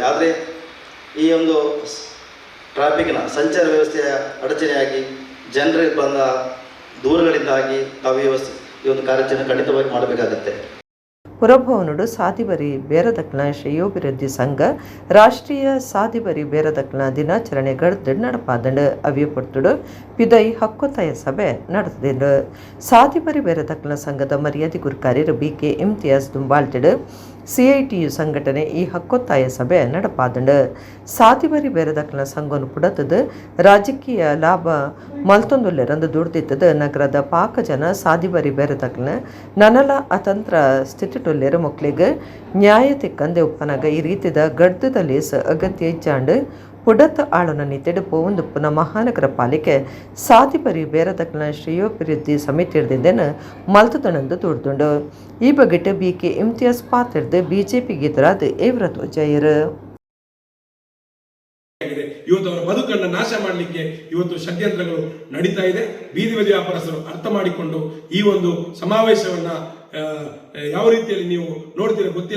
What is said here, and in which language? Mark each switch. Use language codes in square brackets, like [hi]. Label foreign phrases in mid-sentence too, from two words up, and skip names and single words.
[kn] ಆದರೆ ಈ ಒಂದು ಟ್ರಾಫಿಕ್ನ ಸಂಚಾರ ವ್ಯವಸ್ಥೆಯ ಅಡಚಣೆಯಾಗಿ ಜನರಿಗೆ ಬಂದ ದೂರುಗಳಿಂದಾಗಿ ತಾವು ಈ ಒಂದು ಕಾರ್ಯಾಚರಣೆ ಖಂಡಿತವಾಗಿ ಮಾಡಬೇಕಾಗುತ್ತೆ. [tcy] ಪುರಭವನುಡು ಸಾದಿಬರಿ ಬೇರದಕ್ಲನ ಶ್ರೇಯೋಭಿವೃದ್ಧಿ ಸಂಘ ರಾಷ್ಟ್ರೀಯ ಸಾದಿಬರಿ ಬೇರದಕ್ಲನ ದಿನಾಚರಣೆ ಗಡ್ದು ನಡಪಾದಂಡು ಅವಿಯಪೊರ್ತುಡು ಪಿದೈ ಹಕ್ಕೊತ್ತಾಯ ಸಭೆ ನಡೆದಿದ್ದು ಸಾದಿಬರಿ ಬೇರದಕ್ಲನ ಸಂಘದ ಮರ್ಯಾದೆ ಗುರ್ಕಾರ್ಯರು BK ಇಮ್ತಿಯಾಜ್ ದುಂಬಾಲ್ಟೆಡ್ CITU ಸಂಘಟನೆ ಈ ಹಕ್ಕೊತ್ತಾಯ ಸಭೆ ನಡಪಾದಂಡು ಸಾದಿಬರಿ ಬೇರದಕ್ಲನ ಸಂಘನು ಪುಡತದ ರಾಜಕೀಯ ಲಾಭ ಮಲ್ತೊಂದುಲ್ಲೆರಂದು ದುಡ್ದಿತ್ತದ ನಗರದ ಪಾಕ ಜನ ಸಾದಿಬರಿ ಬೇರದಕ್ಲನ ನನಲ ಅತಂತ್ರ ಸ್ಥಿತಿಟುಲ್ಲೆರ ಮಕ್ಕಳಿಗೆ ನ್ಯಾಯ ತಿಕ್ಕಂದೆ ಉಪ್ಪನಾಗ ಈ ರೀತಿದ ಗಡ್ದದ ಲೇಸ ಅಗತ್ಯ ಇಜ್ಜಾಂಡು ಪುಡತ್ ಆಳುನ ನಿತ್ತೆಡು ಪೋವಂದುಪ್ಪನ ಮಹಾನಗರ ಪಾಲಿಕೆ ಸಾದಿಬರಿ ಬೇರದಕ್ಲನ ಶ್ರೇಯೋಭಿವೃದ್ಧಿ ಸಮಿತಿರ್ದಿಂದೇನು ಮಲ್ತದನಂದು ದುಡ್ದುಂಡು ಈ ಬಗೆಟ್ BK ಇಮ್ತಿಯಾಜ್ ಪಾತಿರ್ದು BJP ಗೆದುರಾದ ಏವ್ರತ್ ಜಯರು [kn] ಇವತ್ತು ಅವರ ಬದುಕನ್ನು ನಾಶ ಮಾಡಲಿಕ್ಕೆ ಇವತ್ತು ಷಡ್ಯಂತ್ರಗಳು ನಡೀತಾ ಇದೆ. ಬೀದಿ ಬದಿ ವ್ಯಾಪಾರಸ್ಥರು ಅರ್ಥ ಮಾಡಿಕೊಂಡು ಈ ಒಂದು ಸಮಾವೇಶವನ್ನ ಯಾವ ರೀತಿಯಲ್ಲಿ ನೀವು ನೋಡ್ತೀರ ಗೊತ್ತಿಲ್ಲ.